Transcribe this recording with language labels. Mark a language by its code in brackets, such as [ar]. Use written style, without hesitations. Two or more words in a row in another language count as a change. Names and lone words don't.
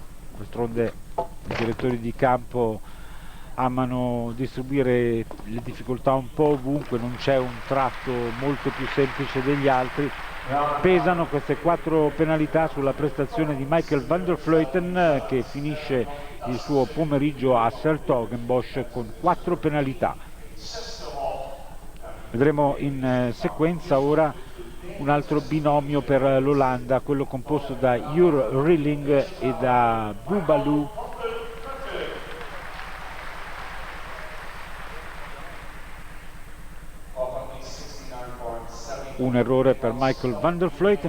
[it] D'altronde i direttori di campo amano distribuire le difficoltà un po' ovunque, non c'è un tratto molto più semplice degli altri. Pesano queste 4 penalità sulla prestazione di Michael van der Vleuten, che finisce il suo pomeriggio a 's-Hertogenbosch con 4 penalità. Vedremo in sequenza ora un altro binomio per l'Olanda, quello composto da Jur Rilling e da Boubalou. Un errore per Michael van der Vleuten.